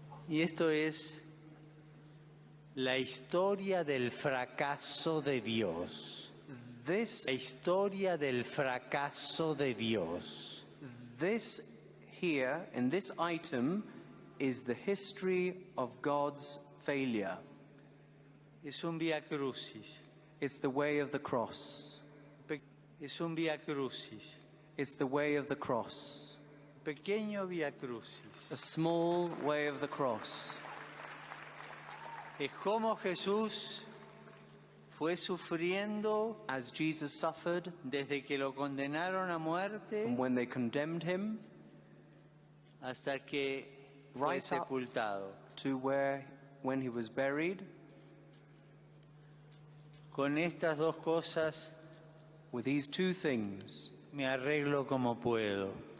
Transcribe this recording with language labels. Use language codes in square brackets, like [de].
[es] Y esto es la historia del fracaso de Dios. [en] This [es] La historia del fracaso de Dios. [en] here, in this item, is the history of God's failure. [es] Es un vía crucis. [en] It's the way of the cross. [es] Es un vía crucis. [en] It's the way of the cross. [es] Pequeño vía crucis. [en] A small way of the cross. [es] Es como Jesús fue sufriendo [en] As Jesus suffered, [es] desde que lo condenaron a muerte [en] and when they condemned him, [es] hasta que fue [en] Right up. [es] sepultado. [en] to when he was buried. [es] Con estas dos cosas [en] With these two things, [es] me arreglo como puedo.